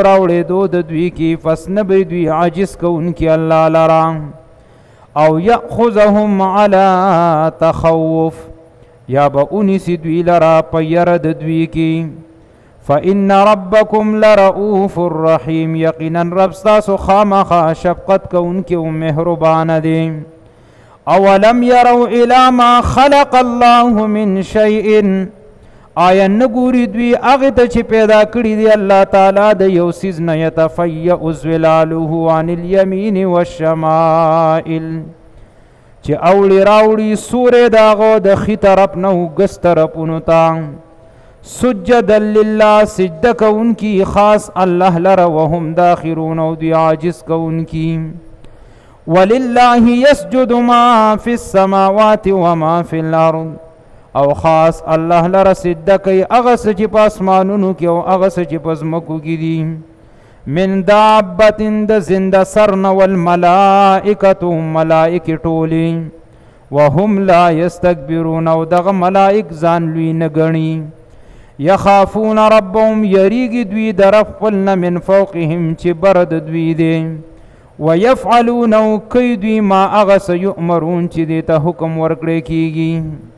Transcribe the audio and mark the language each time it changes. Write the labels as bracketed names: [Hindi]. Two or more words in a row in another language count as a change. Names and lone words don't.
[Pashto] راوړېدو د دوی کې پس نه به دوی عاجز کوونکي الله لرا او [Arabic] یأخذهم علی تخوف [Pashto] یا به ونیسي دوی لرا په یره د دوی کې [Arabic] فإن ربکم لرؤوف الرحیم [Pashto] یقینا رب ستاسو خامخا شفقت کوونکی او مهربانه دی اولم [Arabic] یروا الی ما خلق الله من شیء [Pashto] آیا نګوري دوی هغه ته چې پیدا کړی دی الله تعالی د یو څیز نه [Arabic] یتفیأ ظلاله عن الیمین والشمائل [Pashto] چې اوړي راوړي سورې داغو د ښي طرف نه او ګس طرفونو ته [Arabic] سجدا لله [Pashto] سجده کوونکي خاص الله لره [Arabic] وهم داخرون [Pashto] او دوی عاجز کوونکي [Arabic] ولله يسجد ما في السماوات وما في الارض [Pashto] او خاص الله لره سجده کوي هغه څه چې په اسمانونو کې او هغه څه چې په ځمکو کې دي [Arabic] من دابة [Pashto] د زنده سر نه والملائکة ملائکې ټولې [Arabic] وهم لا یستکبرون [Pashto] او دغه ملائک ځان لوی نه ګڼي [Arabic] یخافون ربهم [Pashto] یریږي دوی د رب خپل نه [Arabic] من فوقهم [Pashto] چې بر د دوی دی ويفعلون او کوي دوی ما هغه څه یؤمرون چې دې ته حکم ورکړی کېږي